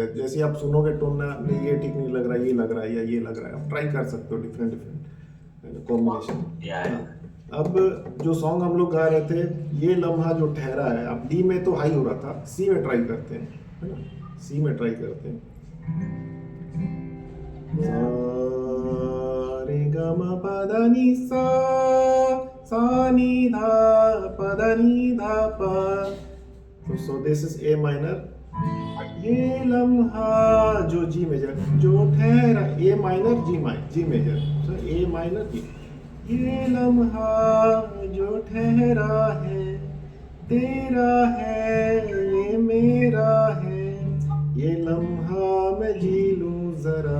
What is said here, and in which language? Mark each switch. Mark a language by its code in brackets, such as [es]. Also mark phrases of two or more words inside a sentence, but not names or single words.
[hi] जैसे आप सुनोगे टोन में नहीं ये ठीक नहीं लग रहा है, ये लग रहा है या ये लग रहा है, आप ट्राई कर सकते हो [en] different combination. [hi] अब जो सॉन्ग हम लोग गा रहे थे, ये लम्हा जो ठहरा है, अब डी में तो हाई हो रहा था, सी में ट्राई करते हैं, है ना। सी में ट्राई करते हैं। रे ग म प ध नि सा, सा नी धा प ध नी धा प। [en] So this is A minor। [hi] ये लम्हा जो [en] G major, [hi] जो ठहरा, [en] A minor G major, so A minor G. [hi] ये लम्हा जो ठहरा है, तेरा है ये मेरा है, ये लम्हा मैं जी लूं जरा।